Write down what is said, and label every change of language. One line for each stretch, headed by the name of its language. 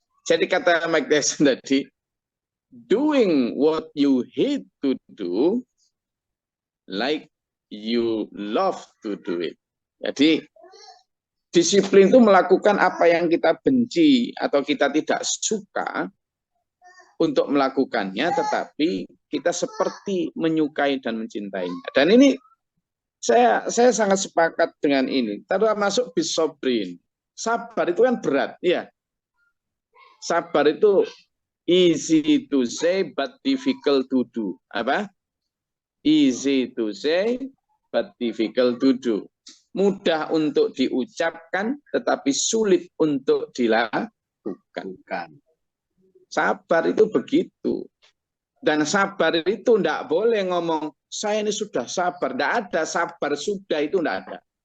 Indonesian: Jadi kata Mike Tyson tadi,
English: doing what you hate to do, like you love to do it.
Indonesian: Jadi disiplin itu melakukan apa yang kita benci atau kita tidak suka untuk melakukannya, tetapi kita seperti menyukai dan mencintainya. Dan ini saya sangat sepakat dengan ini. Termasuk bisobrin. Sabar itu kan berat, ya. Sabar itu
English: easy to say but difficult to do.
Indonesian: Apa?
English: Easy to say but difficult to do.
Indonesian: Mudah untuk diucapkan tetapi sulit untuk dilakukan. Sabar itu begitu. Dan sabar itu tidak boleh ngomong, saya ini sudah sabar. Tidak ada sabar sudah, itu tidak ada.